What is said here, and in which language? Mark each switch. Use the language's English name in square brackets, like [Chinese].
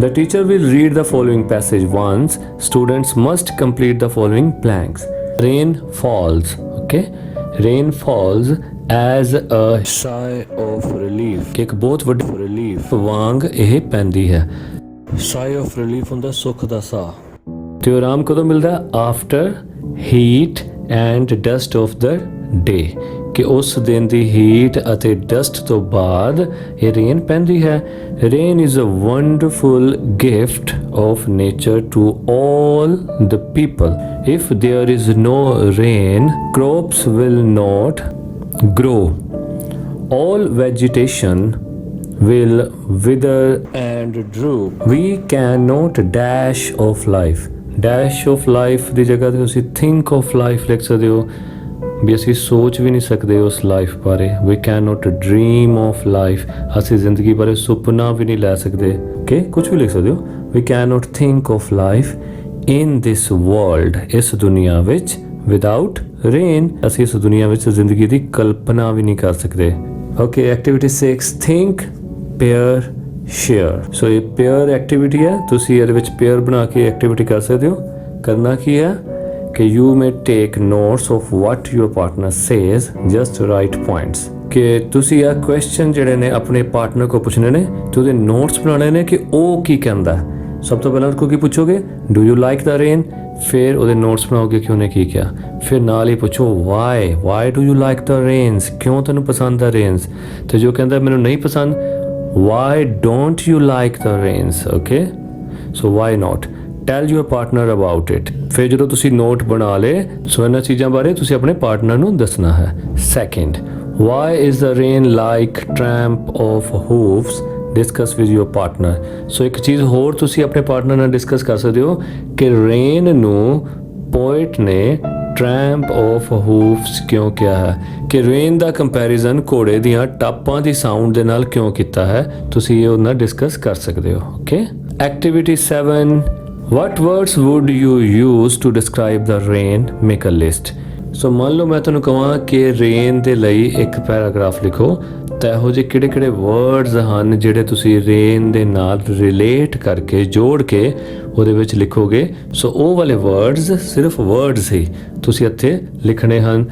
[English] The teacher will read the following passage once. Students must complete the following blanks. Rain falls. Okay, rain falls as a sigh of relief. [Punjabi] ਕਿ ਇੱਕ ਬਹੁਤ ਵੱਡੀ relief ਵਾਂਗ ਇਹ ਪੈਂਦੀ ਹੈ। Sigh of relief ਹੁੰਦਾ ਸੁੱਖ ਦਾ ਸਾਹ। ਤੇ ਆਰਾਮ ਕਦੋਂ ਮਿਲਦਾ? [English] After heat and dust of the day, [Punjabi] ਕਿ ਉਸ ਦਿਨ ਦੀ ਹੀਟ ਅਤੇ ਡਸਟ ਤੋਂ ਬਾਅਦ ਇਹ ਰੇਨ ਪੈਂਦੀ ਹੈ। [English] Rain is a wonderful gift of nature to all the people. If there is no rain, crops will not grow. All vegetation will wither and droop. We cannot dash of life. [Punjabi] Dash of life ਦੀ ਜਗ੍ਹਾ ਤੇ ਤੁਸੀਂ think of life ਲਿਖ ਸਕਦੇ ਹੋ, ਵੀ ਅਸੀਂ ਸੋਚ ਵੀ ਨਹੀਂ ਸਕਦੇ ਉਸ ਲਾਈਫ ਬਾਰੇ। [English] we can not dream of life, [Punjabi] ਅਸੀਂ ਜ਼ਿੰਦਗੀ ਬਾਰੇ ਸੁਪਨਾ ਵੀ ਨਹੀਂ ਲੈ ਸਕਦੇ। ਓਕੇ, ਕੁਝ ਵੀ ਲਿਖ ਸਕਦੇ ਹੋ। [English] we can not think of life in this world, [Punjabi] ਇਸ ਦੁਨੀਆ ਵਿੱਚ, [English] without rain, [Punjabi] ਅਸੀਂ ਇਸ ਦੁਨੀਆ ਵਿੱਚ ਜ਼ਿੰਦਗੀ ਦੀ ਕਲਪਨਾ ਵੀ ਨਹੀਂ ਕਰ ਸਕਦੇ। [English] Okay, activity 6, think, pair, share. [Punjabi] ਸੋ ਇਹ ਪੇਅਰ ਐਕਟੀਵਿਟੀ ਹੈ, ਤੁਸੀਂ ਇਹਦੇ ਵਿੱਚ ਪੇਅਰ ਬਣਾ ਕੇ ਐਕਟੀਵਿਟੀ ਕਰ ਸਕਦੇ ਹੋ। ਕਰਨਾ ਕੀ ਹੈ ਕਿ [English] you may take notes of what your partner says, just write points. [Punjabi] ਕਿ ਤੁਸੀਂ ਇਹ ਕੁਐਸਚਨ ਜਿਹੜੇ ਨੇ ਆਪਣੇ ਪਾਰਟਨਰ ਕੋ ਪੁੱਛਣੇ ਨੇ ਤੇ ਉਹਦੇ ਨੋਟਸ ਬਣਾਉਣੇ ਨੇ ਕਿ ਉਹ ਕੀ ਕਹਿੰਦਾ। ਸਭ ਤੋਂ ਪਹਿਲਾਂ ਉਹਨੂੰ ਕੀ ਪੁੱਛੋਗੇ? [English] Do you like the rain? [Punjabi] ਫਿਰ ਉਹਦੇ ਨੋਟਸ ਬਣਾਓਗੇ ਕਿ ਉਹਨੇ ਕੀ ਕਿਹਾ। ਫਿਰ ਨਾਲ ਹੀ ਪੁੱਛੋ [English] Why do you like the rains? [Punjabi] ਕਿਉਂ ਤੈਨੂੰ ਪਸੰਦ ਆ ਰੇਨਸ? ਤੇ ਜੋ ਕਹਿੰਦਾ ਮੈਨੂੰ ਨਹੀਂ ਪਸੰਦ, [English] Why don't you like the rains? Okay, so why not. Tell your partner about it. [Punjabi] ਫਿਰ ਜਦੋਂ ਤੁਸੀਂ ਨੋਟ ਬਣਾ ਲਏ, ਸੋ ਇਹਨਾਂ ਚੀਜ਼ਾਂ ਬਾਰੇ ਤੁਸੀਂ ਆਪਣੇ ਪਾਰਟਨਰ ਨੂੰ ਦੱਸਣਾ ਹੈ। [English] Second, why is the rain like tramp of hoofs? Discuss with your partner. [Punjabi] ਸੋ ਇੱਕ ਚੀਜ਼ ਹੋਰ ਤੁਸੀਂ ਆਪਣੇ ਪਾਰਟਨਰ ਨਾਲ ਡਿਸਕਸ ਕਰ ਸਕਦੇ ਹੋ ਕਿ ਰੇਨ ਨੂੰ ਪੋਇਟ ਨੇ ਟਰੈਂਪ ਆਫ ਹੂਫਸ ਕਿਉਂ ਕਿਹਾ ਹੈ, ਕਿ ਰੇਨ ਦਾ ਕੰਪੈਰੀਜ਼ਨ ਘੋੜੇ ਦੀਆਂ ਟਾਪਾਂ ਦੀ ਸਾਊਂਡ ਦੇ ਨਾਲ ਕਿਉਂ ਕੀਤਾ ਹੈ। ਤੁਸੀਂ ਇਹ ਉਹਨਾਂ ਨਾਲ ਡਿਸਕਸ ਕਰ ਸਕਦੇ ਹੋ। [English] Okay, activity 7, what words would you use to describe the rain? Make a list. [Punjabi] ਸੋ ਮੰਨ ਲਓ ਮੈਂ ਤੁਹਾਨੂੰ ਕਹਾਂ ਕਿ ਰੇਨ ਦੇ ਲਈ ਇੱਕ ਪੈਰਾਗ੍ਰਾਫ ਲਿਖੋ, ਤਾਂ ਇਹੋ ਜਿਹੇ ਕਿਹੜੇ ਵਰਡਸ ਹਨ ਜਿਹੜੇ ਤੁਸੀਂ ਰੇਨ ਦੇ ਨਾਲ ਰਿਲੇਟ ਕਰਕੇ ਜੋੜ ਕੇ ਉਹਦੇ ਵਿੱਚ ਲਿਖੋਗੇ। ਸੋ ਉਹ ਵਾਲੇ ਵਰਡਸ ਸਿਰਫ ਵਰਡਸ ਹੀ ਤੁਸੀਂ ਇੱਥੇ ਲਿਖਣੇ ਹਨ।